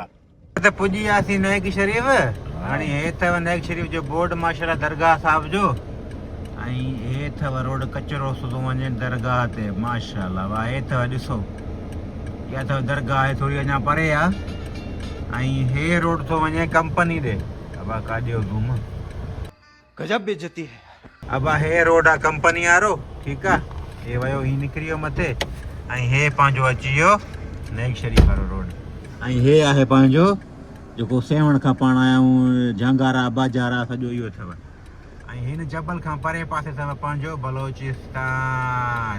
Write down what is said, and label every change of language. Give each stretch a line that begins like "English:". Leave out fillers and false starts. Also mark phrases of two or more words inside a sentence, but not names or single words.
Sindhi: त पुॼी वियासीं नेक शरीफ़। हाणे हे अथव नेक शरीफ़ जो बोर्ड, माशाल्लाह, दरगाह साहिब जो। ऐं हे अथव रोड कचरो थो वञे दरगाह ते, माशाल्लाह। वाह, हे अथव ॾिसो, इहा अथव दरगाह, आहे थोरी अञा परे आहे। ऐं हे रोड थो वञे कंपनी ॾे। अबा काॾियो घुम,
Urdu: غضب بے عزتی ہے.
Sindhi: अबा हे रोड आहे कंपनी वारो, ठीकु आहे। हे वियो, ही निकिरी वियो मथे। ऐं हे पंहिंजो अची वियो नेक शरीफ़ वारो रोड। ऐं हे आहे पंहिंजो जेको सेवण खां पाण आया आहियूं, जंगारा बाजारा, सॼो इहो अथव। ऐं हिन जबल खां परे पासे अथव पंहिंजो बलोचिस्तान।